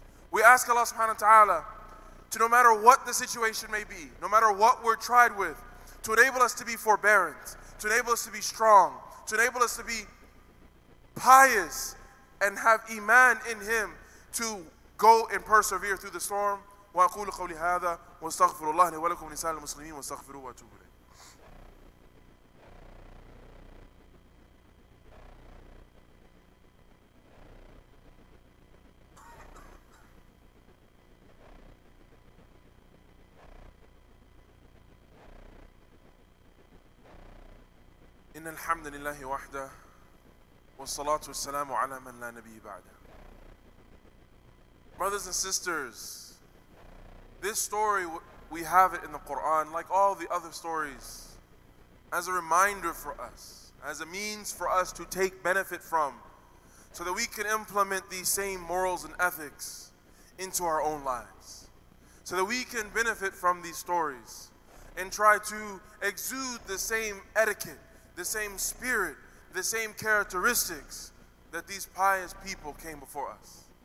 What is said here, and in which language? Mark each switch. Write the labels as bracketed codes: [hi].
[en] We ask Allah subhanahu wa ta'ala to, no matter what the situation may be, no matter what we're tried with, to enable us to be forbearant, to enable us to be strong, to enable us to be pious and have iman in Him to go and persevere through the storm. [ar] وأقول قولي هذا واستغفر الله لي ولكم ولسائر المسلمين واستغفروه وأتوب إليه. إن الحمد لله وحده والصلاة والسلام على من لا نبي بعده. [en] Brothers and sisters, this story, we have it in the Quran, like all the other stories, as a reminder for us, as a means for us to take benefit from, so that we can implement these same morals and ethics into our own lives, so that we can benefit from these stories and try to exude the same etiquette, the same spirit, the same characteristics that these pious people came before us.